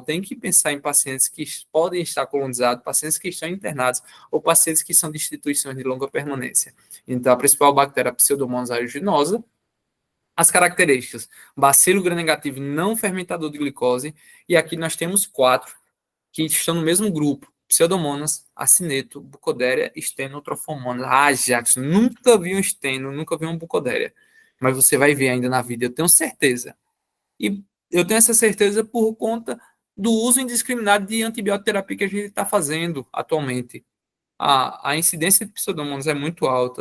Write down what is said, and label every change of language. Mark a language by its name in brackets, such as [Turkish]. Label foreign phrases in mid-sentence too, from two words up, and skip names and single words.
[Portuguese] Tem que pensar em pacientes que podem estar colonizados, pacientes que estão internados ou pacientes que são de instituições de longa permanência. Então, a principal bactéria é a Pseudomonas aeruginosa. As características: bacilo gram-negativo não fermentador de glicose. E aqui nós temos 4 que estão no mesmo grupo: Pseudomonas, acineto, bucodéria, esteno, trofomonas. Ah, Jackson, nunca vi um esteno, nunca vi um bucodéria. Mas você vai ver ainda na vida, eu tenho certeza. E eu tenho essa certeza por conta do uso indiscriminado de antibiótico terapia que a gente está fazendo atualmente. A incidência de pseudomonas é muito alta.